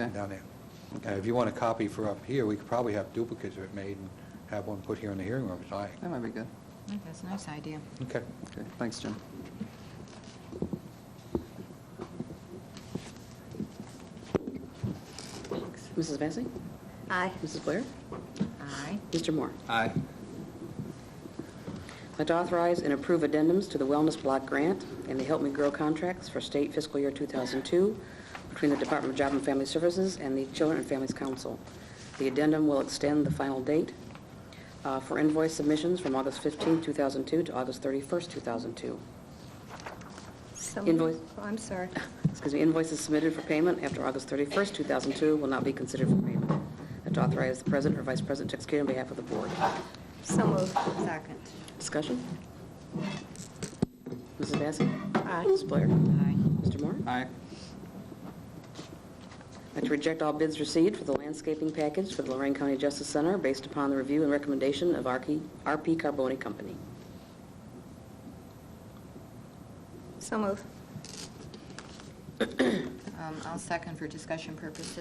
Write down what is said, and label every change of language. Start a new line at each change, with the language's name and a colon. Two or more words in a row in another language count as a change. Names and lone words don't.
English: If you want a copy for up here, we could probably have duplicates of it made and have one put here in the hearing room tonight. That might be good. I think that's a nice idea. Okay. Okay, thanks, Jim. Mrs. Vacy? Aye. Mrs. Blair? Aye. Mr. Moore? Aye. I'd like to authorize and approve addendums to the Wellness Block Grant and the Help Me Grow contracts for state fiscal year 2002 between the Department of Job and Family Services and the Children and Families Council. The addendum will extend the final date for invoice submissions from August 15, 2002 to August 31st, 2002. So Invoice. Oh, I'm sorry. Excuse me, invoices submitted for payment after August 31st, 2002 will not be considered for payment. I'd like to authorize the President or Vice President to execute on behalf of the Board. So moved. Second. Discussion? Mrs. Vacy? Aye. Mrs. Blair? Aye. Mr. Moore? Aye. I'd like to reject all bids received for the landscaping package for the Lorain County Justice Center based upon the review and recommendation of RP Carboni Company. So moved. I'll second for discussion purposes.